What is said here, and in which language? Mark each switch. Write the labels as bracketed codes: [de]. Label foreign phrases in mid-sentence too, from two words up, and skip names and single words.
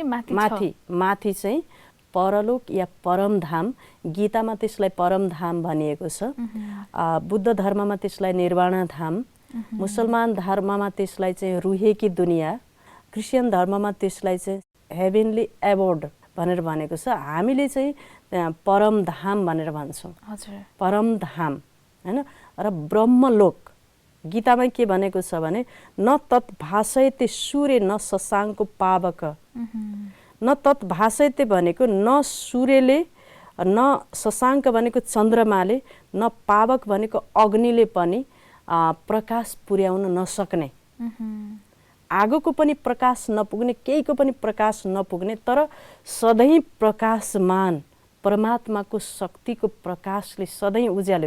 [ne] माथि चाहिँ परलोक या परमधाम, गीतामा त्यसलाई परमधाम भनिएको छ, बुद्ध धर्ममा त्यसलाई निर्वाणा धाम, मुसलमान धर्ममा त्यसलाई चाहिँ [ur] روح کی دنیا, [ne] क्रिस्चियन धर्ममा त्यसलाई चाहिँ [en] heavenly abode [ne] भनेर भनेको छ। हामीले चाहिँ परमधाम भनेर भन्छौँ, परमधाम, हैन? र ब्रह्मलोक गीतामा के भनेको छ भने [sa] न तत् भाषयते सूर्य न शशाङ्को पावक, न तत् भाषयते [ne] भनेको न सूर्यले, न शशाङ्क भनेको चन्द्रमाले, न पावक भनेको अग्निले पनि प्रकाश पुर्याउन नसक्ने, आगोको पनि प्रकाश नपुग्ने, केहीको पनि प्रकाश नपुग्ने, तर सधैँ प्रकाशमान परमात्माको शक्तिको प्रकाशले सधैँ उज्याल्यो।